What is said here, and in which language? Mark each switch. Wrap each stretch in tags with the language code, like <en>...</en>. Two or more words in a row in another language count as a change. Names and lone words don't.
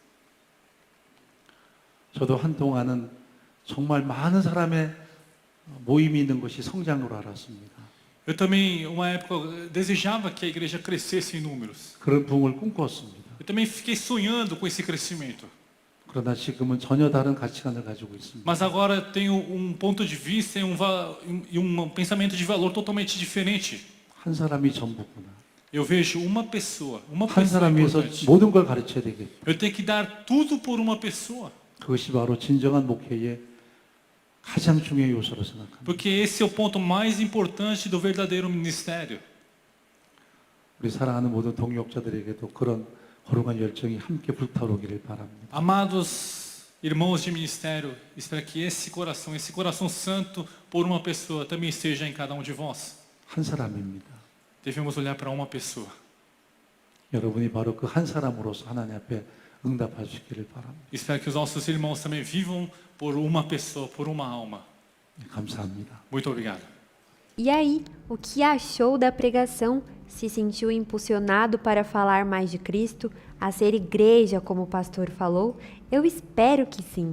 <ko>저도 한동안은 정말 많은 사람의 모임이 있는 것이 성장으로 알았습니다.</ko> <pt>Eu também, uma época, desejava que a igreja crescesse em números.</pt> <ko>그런 부흥을 꿈꿨습니다.</ko> <pt>Eu também fiquei sonhando com esse crescimento.</pt> <ko>그러나 지금은 전혀 다른 가치관을 가지고 있습니다.</ko> <pt>Mas agora tenho um ponto de vista e um pensamento de valor totalmente diferente.</pt> <ko>한 사람이 전부구나.</ko> <pt>Eu vejo uma pessoa</pt> <ko>한</ko> <pt>pessoa</pt> <ko>사람 위해서</ko> <pt>importante.</pt> <ko>모든 걸 가르쳐야 되겠다.</ko> <pt>Eu tenho que dar tudo por uma pessoa.</pt> <ko>그것이 바로 진정한 목회의 가장 중요한 요소로 생각합니다.</ko> <pt>Porque esse é o ponto mais importante do verdadeiro ministério.</pt> <ko>우리 사랑하는 모든 동역자들에게도 그런 거룩한 열정이 함께 불타오르기를 바랍니다.</ko> <pt>Amados irmãos de ministério, espero que esse coração santo por uma pessoa também esteja em cada um de vós.</pt> <ko>한 사람입니다.</ko> <pt>Devemos olhar para uma pessoa.</pt> <ko>여러분이 바로 그 한 사람으로서 하나님 앞에 응답하시기를 바랍니다.</ko> <pt>Espero que os nossos irmãos também vivam por uma pessoa, por uma alma.</pt> <ko>감사합니다.</ko> <pt>Muito obrigado. E aí, o que achou da pregação? Se sentiu impulsionado para falar mais de Cristo, a ser igreja, como o pastor falou? Eu espero que sim.</pt>